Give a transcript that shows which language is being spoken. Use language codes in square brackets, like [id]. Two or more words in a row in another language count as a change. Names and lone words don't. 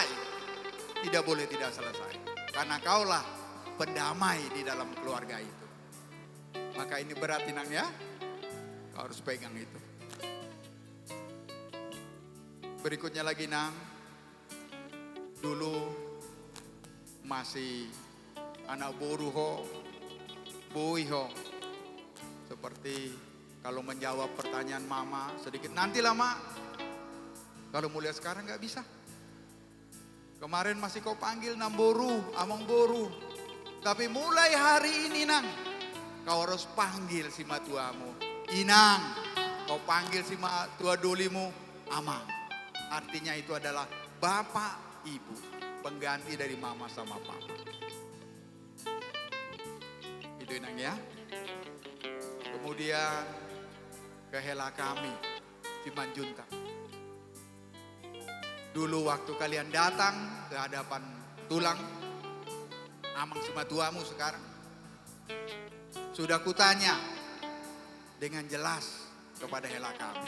[id] Tidak boleh tidak selesai. Karena kaulah pendamai di dalam keluarga itu. Maka ini berat Inang ya. Kau harus pegang itu. Berikutnya lagi Nang. Dulu masih [bbc] anak boru ho, boi ho. [id] Seperti kalau menjawab pertanyaan mama sedikit, nantilah mak. Kalau mulai sekarang gak bisa. Kemarin masih kau panggil [bbc] Nang boru, among boru. [id] Tapi mulai hari ini Nang, kau harus panggil si matuamu Inang. Kau panggil [bbc] si matua dolimu Amang. [id] Artinya itu adalah bapak, ibu. Pengganti dari mama sama papa. Itu Inang ya. Kemudian kehela kami Simanjuntak. Dulu waktu kalian datang ke hadapan tulang Amang Simatuamu sekarang, sudah kutanya dengan jelas kepada hela kami.